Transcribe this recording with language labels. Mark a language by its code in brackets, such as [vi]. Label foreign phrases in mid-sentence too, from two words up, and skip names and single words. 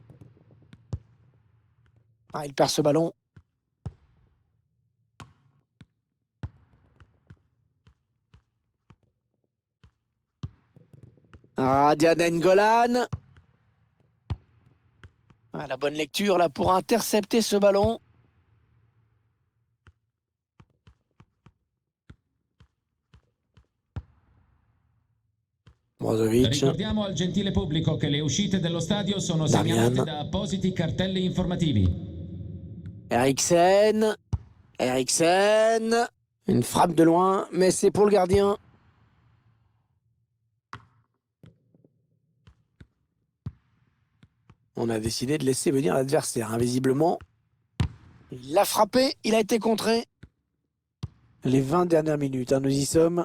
[fr] Ah, il perd ce ballon. Dian Nainggolan. Ah, la bonne lecture là pour intercepter ce ballon. Brozovic. [it] Ricordiamo al gentile pubblico che le uscite dello stadio sono segnalate da appositi cartelli informativi. [fr] Eriksen. Eriksen. Une frappe de loin, mais c'est pour le gardien. On a décidé de laisser venir l'adversaire, invisiblement. Il l'a frappé, il a été contré. Les 20 dernières minutes, hein, nous y sommes.